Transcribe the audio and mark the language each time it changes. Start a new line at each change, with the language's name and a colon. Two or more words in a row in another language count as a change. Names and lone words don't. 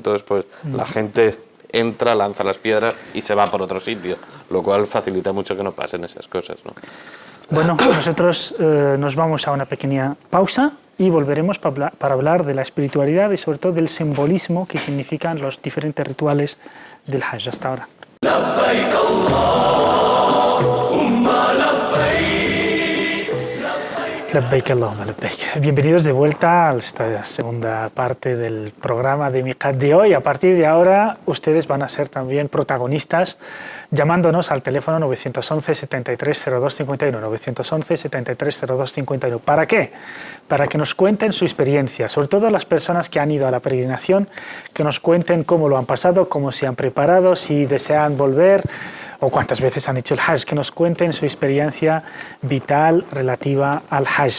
Spanish: Entonces, pues la gente entra, lanza las piedras y se va por otro sitio, lo cual facilita mucho que no pasen esas cosas, ¿no? Bueno, nosotros nos vamos a una pequeña pausa y volveremos para hablar de la espiritualidad y sobre todo del simbolismo que significan los diferentes rituales del Hajj. Hasta ahora.
Arabic: لبيك اللهم لبيك.
Spanish: Bienvenidos de vuelta a esta segunda parte del programa de Miqat de hoy. A partir de ahora, ustedes van a ser también protagonistas llamándonos al teléfono 911 73 02 51, 911 73 02 51. ¿Para qué? Para que nos cuenten su experiencia, sobre todo las personas que han ido a la peregrinación, que nos cuenten cómo lo han pasado, cómo se han preparado, si desean volver o cuántas veces han hecho el Hajj, que nos cuenten su experiencia vital relativa al Hajj.